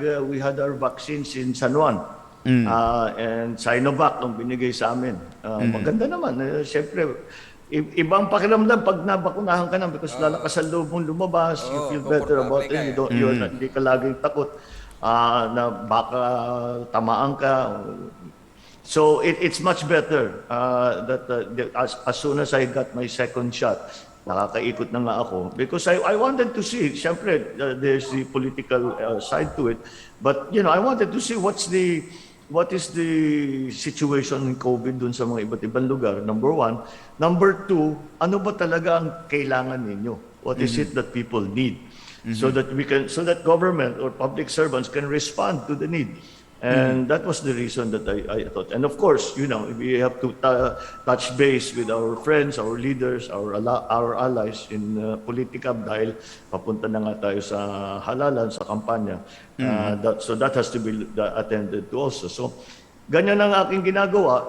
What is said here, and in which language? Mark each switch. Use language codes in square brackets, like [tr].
[en] We had our vaccines in San Juan. [tl] And Sinovac ang binigay sa amin. Maganda naman. Siyempre, ibang pakiramdam pag nabakunahan ka na because lalakas ang loob mong lumabas, [en] you feel better about it. [tl] Hindi ka laging takot na baka tamaan ka. [en] So it's much better that as soon as I got my second shot, [tl] nakakaikot na nga ako [en] because I wanted to see, siyempre there's the political side to it, but I wanted to see what is the situation in COVID [tl] dun sa mga iba't ibang lugar, [en] number one. [tl] Number two, ano ba talaga ang kailangan ninyo? [en] What is it that people need? So that government or public servants can respond to the need. And that was the reason that I thought. And of course, we have to touch base with our friends, our leaders, our allies in politika [tl] dahil papunta na nga tayo sa halalan, sa kampanya. [en] So that has to be attended to also. [tl] So ganyan ang aking ginagawa.